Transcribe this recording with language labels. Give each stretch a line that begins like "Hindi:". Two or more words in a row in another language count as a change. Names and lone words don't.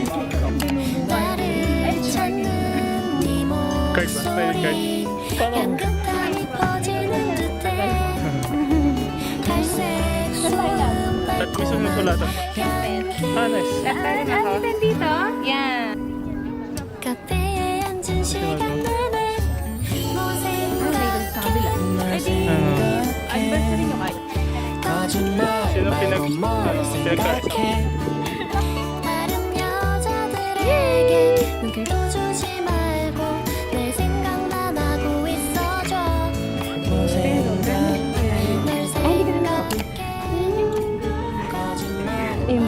Filipino: Card ba?
English: Credit card?
Filipino: Parang. At gusto nyo sulatan.
English: Ah, nice.
Filipino: Ano dito?
English: Yeah.
Korean: 카페에 앉은 시간 내내
Filipino: Anniversary nyo kayo.
Korean: 거짓말
Filipino: Sino
Korean: 말고 뭘
Filipino: pinag-card?
Korean: 생각해 다른 여자들에게 눈길도 주지 말고 내 생각만 하고 있어줘 널 생각해 거짓말